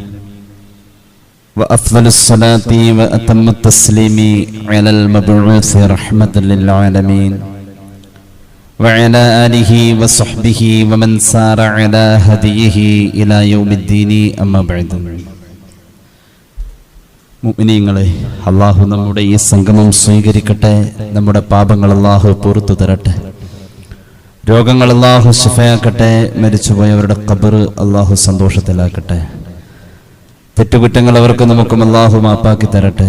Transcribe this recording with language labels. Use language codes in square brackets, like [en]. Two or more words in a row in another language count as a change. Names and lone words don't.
[ar] وأفضل الصلاة وأتم التسليم على المبعوث رحمة للعالمين وعلى آله وصحبه ومن سار على هديه إلى يوم الدين أما بعد. [ml] മുഅ്മിനീങ്ങളെ, അല്ലാഹു നമ്മുടെ ഈ സംഗമം സ്വീകരിക്കട്ടെ. നമ്മുടെ പാപങ്ങൾ അല്ലാഹു പുറത്തു തരട്ടെ. രോഗങ്ങൾ അല്ലാഹു ശിഫയാക്കട്ടെ. മരിച്ചുപോയവരുടെ ഖബർ അല്ലാഹു സന്തോഷത്തിലാക്കട്ടെ. തെറ്റുകുറ്റങ്ങൾ അവർക്ക് നമുക്കും അല്ലാഹു മാപ്പാക്കി തരട്ടെ.